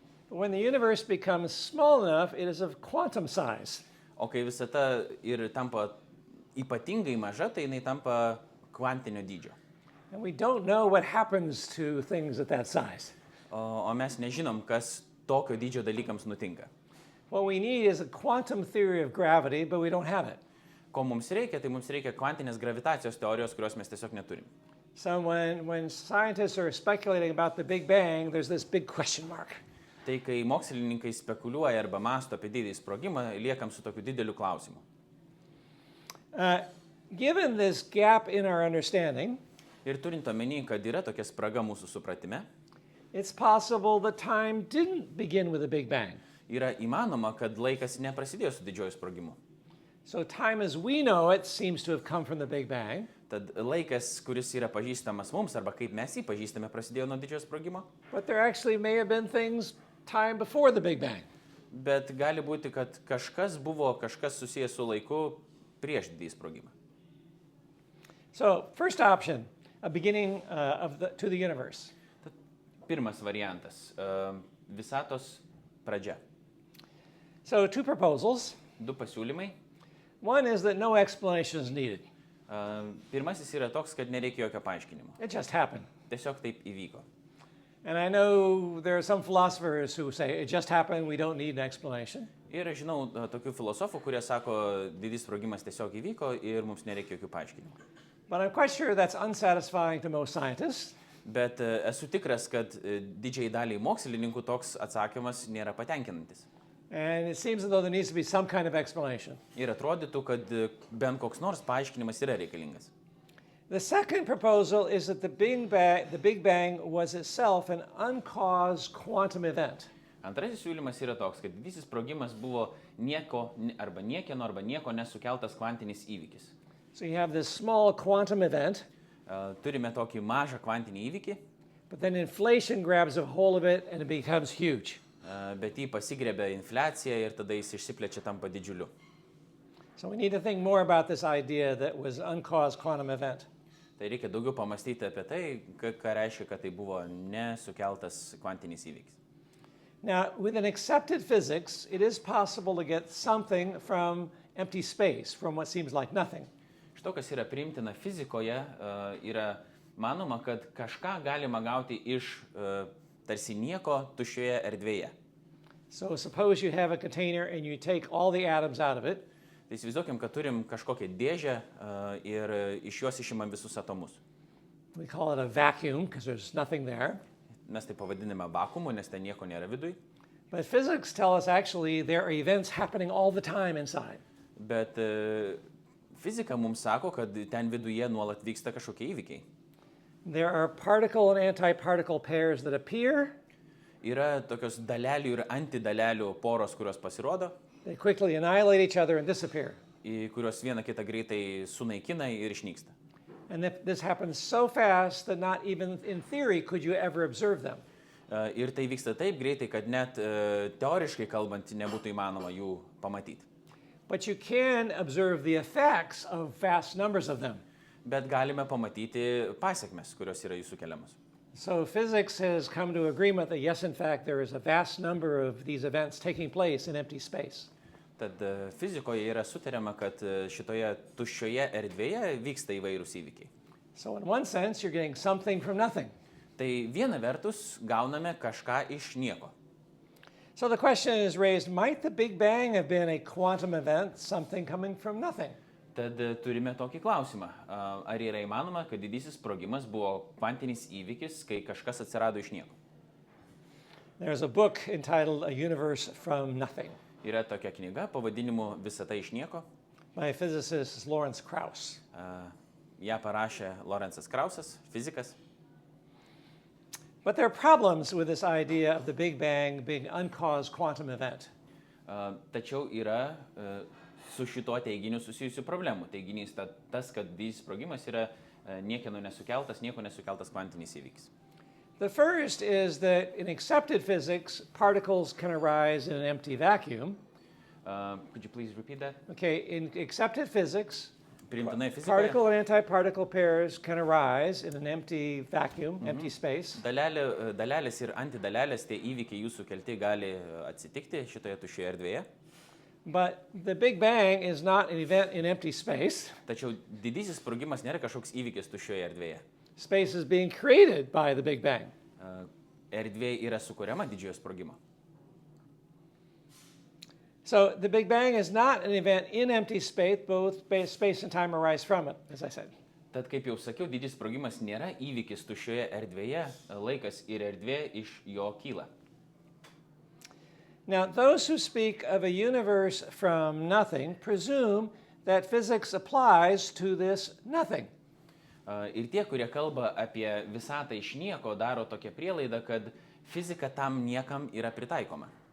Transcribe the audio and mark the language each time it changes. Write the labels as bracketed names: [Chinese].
[English] But when the universe becomes small enough, it is of quantum size. [Lithuanian] O kai visata ir tampa ypatingai maža, tai jinai tampa kvantinio dydžio. [English] And we don't know what happens to things at that size. [Lithuanian] O mes nežinom, kas tokio dydžio dalykams nutinka. [English] What we need is a quantum theory of gravity, but we don't have it. [Lithuanian] Ko mums reikia, tai mums reikia kvantinės gravitacijos teorijos, kurios mes tiesiog neturim. [English] So when scientists are speculating about the Big Bang, there's this big question mark. [Lithuanian] Tai kai mokslininkai spekuliuoja arba mąsto apie didįjį sprogimą, liekam su tokiu dideliu klausimu. [English] Given this gap in our understanding, [Lithuanian] Ir turint omeny, kad yra tokia spraga mūsų supratime, [English] it's possible that time didn't begin with the Big Bang. [Lithuanian] yra įmanoma, kad laikas neprasidėjo su didžioju sprogimu. [English] So time as we know it seems to have come from the Big Bang. [Lithuanian] Tad laikas, kuris yra pažįstamas mums, arba kaip mes jį pažįstame, prasidėjo nuo didžiojo sprogimo. [English] But there actually may have been things time before the Big Bang. [Lithuanian] Bet gali būti, kad kažkas susijęs su laiku prieš didįjį sprogimą. [English] So first option, a beginning to the universe. [Lithuanian] Tad pirmas variantas - visatos pradžia. [English] So two proposals. [Lithuanian] Du pasiūlymai. [English] One is that no explanation is needed. [Lithuanian] Pirmasis yra toks, kad nereikia jokio paaiškinimo. [English] It just happened. [Lithuanian] Tiesiog taip įvyko. [English] And I know there are some philosophers who say it just happened, we don't need an explanation. [Lithuanian] Ir aš žinau tokių filosofų, kurie sako, didis sprogimas tiesiog įvyko ir mums nereikia jokių paaiškinimų. [English] But I'm quite sure that's unsatisfying to most scientists. [Lithuanian] Bet esu tikras, kad didžiai daliai mokslininkų toks atsakymas nėra patenkinantis. [English] And it seems as though there needs to be some kind of explanation. [Lithuanian] Ir atrodytų, kad bent koks nors paaiškinimas yra reikalingas. [English] The second proposal is that the Big Bang was itself an uncaused quantum event. [Lithuanian] Antrasis siūlymas yra toks, kad didysis sprogimas buvo nieko nesukeltas kvantinis įvykis. [English] So you have this small quantum event, [Lithuanian] Turime tokį mažą kvantinį įvykį, [English] but then inflation grabs a hold of it and it becomes huge. [Lithuanian] bet jį pasigriebia infliacija ir tada jis išsiplečia tampa didžiuliu. [English] So we need to think more about this idea that was uncaused quantum event. [Lithuanian] Tai reikia daugiau pamastyti apie tai, ką reiškia, kad tai buvo nesukeltas kvantinis įvykis. [English] Now, with an accepted physics, it is possible to get something from empty space, from what seems like nothing. [Lithuanian] Šito, kas yra priimtina fizikoje, yra manoma, kad kažką galima gauti iš tarsi nieko tuščioje erdvėje. [English] So suppose you have a container and you take all the atoms out of it. [Lithuanian] Tai įsivaizduokim, kad turim kažkokią dėžę ir iš jos išimam visus atomus. [English] We call it a vacuum because there's nothing there. [Lithuanian] Mes tai pavadiname vakuumu, nes ten nieko nėra viduj. [English] But physics tell us actually there are events happening all the time inside. [Lithuanian] Bet fizika mums sako, kad ten viduje nuolat vyksta kažkokie įvykiai. [English] There are particle and antiparticle pairs that appear. [Lithuanian] Yra tokios dalelių ir antidalelių poros, kurios pasirodo, [English] They quickly annihilate each other and disappear. [Lithuanian] kurios viena kitą greitai sunaikina ir išnyksta. [English] And this happens so fast that not even in theory could you ever observe them. [Lithuanian] Ir tai vyksta taip greitai, kad net teoriškai kalbant nebūtų įmanoma jų pamatyti. [English] But you can observe the effects of vast numbers of them. [Lithuanian] Bet galime pamatyti pasiekmes, kurios yra jų sukeliamos. [English] So physics has come to agreement that yes, in fact, there is a vast number of these events taking place in empty space. [Lithuanian] Tad fizikoje yra sutariama, kad šitoje tuščioje erdvėje vyksta įvairūs įvykiai. [English] So in one sense, you're getting something from nothing. [Lithuanian] Tai viena vertus gauname kažką iš nieko. [English] So the question is raised, might the Big Bang have been a quantum event, something coming from nothing? [Lithuanian] Tad turime tokį klausimą. Ar yra įmanoma, kad didysis sprogimas buvo kvantinis įvykis, kai kažkas atsirado iš nieko? [English] There's a book entitled A Universe from Nothing [Lithuanian] Yra tokia knyga pavadinimu Visata iš nieko. [English] by physicist Lawrence Krauss. [Lithuanian] Ja parašė Lorenzas Krausas, fizikas. [English] But there are problems with this idea of the Big Bang being an uncaused quantum event. [Lithuanian] Tačiau yra su šituo teiginiu susijusių problemų. Teiginys tas, kad didysis sprogimas yra nieko nesukeltas kvantinis įvykis. [English] The first is that in accepted physics, particles can arise in an empty vacuum. Could you please repeat that? Okay, in accepted physics, [Lithuanian] Priimtinai fizikoje [English] particle and antiparticle pairs can arise in an empty vacuum, empty space. [Lithuanian] dalelės ir antidalelės, tie įvykiai jūsų kelti gali atsitikti šitoje tuščioje erdvėje. [English] But the Big Bang is not an event in empty space. [Lithuanian] Tačiau didysis sprogimas nėra kažkoks įvykis tuščioje erdvėje. [English] Space is being created by the Big Bang. [Lithuanian] Erdvė yra sukuriama didžiojo sprogimo. [English] So the Big Bang is not an event in empty space, both space and time arise from it, as I said. [Lithuanian] Tad, kaip jau sakiau, didysis sprogimas nėra įvykis tuščioje erdvėje, laikas ir erdvė iš jo kyla. [English] Now, those who speak of a universe from nothing presume that physics applies to this nothing. [Lithuanian] Ir tie, kurie kalba apie visatą iš nieko, daro tokią prielaidą, kad fizika tam niekam yra pritaikoma.